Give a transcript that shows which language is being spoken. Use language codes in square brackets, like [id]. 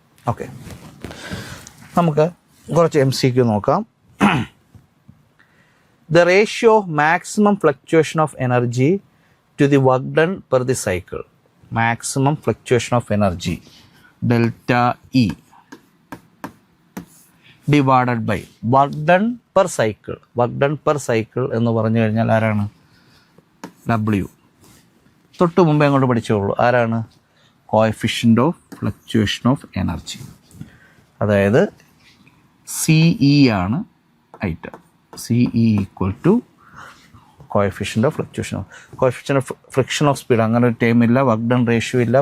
[ml] Okay, നമുക്ക് കുറച്ച് MCQ നോക്കാം. [en] The ratio of maximum fluctuation of energy to the work done per the cycle. Maximum fluctuation of energy delta E divided by work done per cycle. [ml] Work done per cycle എന്ന് പറഞ്ഞു കഴിഞ്ഞാൽ ആരാണ്? W. തൊട്ട് മുമ്പേ അങ്ങോട്ട് പഠിച്ചോളൂ. ആരാണ്? Coefficient of fluctuation of energy. അതായത് CE ആണ് item. CE equal to coefficient of fluctuation of friction of speed. അങ്ങനെ ഒരു ടേം ഇല്ല. വർക്ക് ഡൺ റേഷ്യോ ഇല്ല.